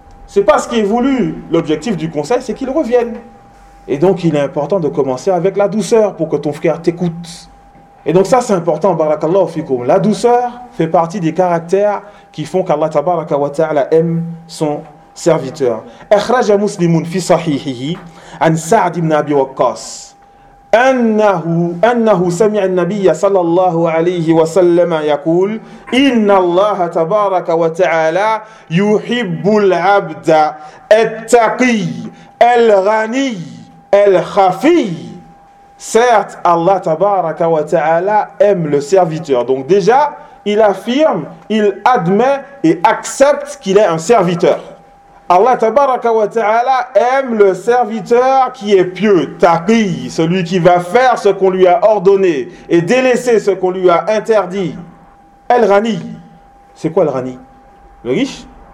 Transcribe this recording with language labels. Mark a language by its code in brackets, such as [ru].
[fr] C'est pas ce qui est voulu. L'objectif du conseil, c'est qu'il revienne. Et donc, il est important de commencer avec la douceur pour que ton frère t'écoute. Et donc, ça, c'est important. Barakallahu fikoum. La douceur fait partie des caractères qui font qu'Allah tabaraka wa ta'ala aime son serviteur. [ar] Akhraj muslimun fi sahihihi an Sa'd ibn Abi Waqqas. أنه سمع النبي صلى الله عليه وسلم يقول إن الله تبارك وتعالى يحب العبد التقي الغني الخفي. [fr] Certes, Allah تبارك وتعالى aime le serviteur. Donc déjà, il affirme, il admet et accepte qu'il est un serviteur. Allah tabaraka wa ta'ala aime le serviteur qui est pieux, taqi, celui qui va faire ce qu'on lui a ordonné et délaisser ce qu'on lui a interdit. Al-Ghani. C'est quoi Al-Ghani? Le riche?